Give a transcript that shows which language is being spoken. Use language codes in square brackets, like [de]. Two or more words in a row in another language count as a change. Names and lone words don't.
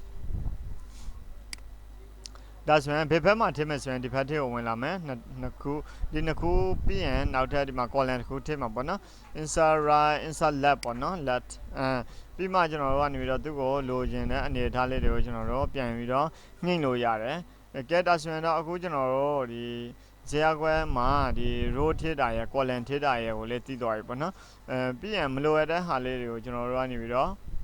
[my] ဒါဆိုရင်ဘယ်ဘက်မှာထည့်မယ်ဆိုရင်ဒီဘက်ထဲကိုဝင်လာမယ်နှစ်ခုဒီနှစ်ခုပြီးရင်နောက်ထပ်ဒီမှာ column တစ်ခုထည့်မှာပေါ့နော် [en] insert right insert left [my] ပေါ့နော် left ပြီးမှကျွန်တော်တို့ကနေပြီးတော့သူ့ကိုလိုချင်တဲ့အနေအထားလေးတွေကိုကျွန်တော်တို့ပြန်ပြီးတော့နှိမ့်လို့ရတယ်ကဲဒါဆိုရင်တော့အခုကျွန်တော်တို့ဒီဇာတ်ခွဲမှာဒီ row ထည့်တာရယ် column ထည့်တာရယ်ကိုလည်းသိသွားပြီပေါ့နော်ပြီးရင်မလိုရတဲ့ဟာလေးတွေကိုကျွန်တော်တို့ကနေပြီးတော့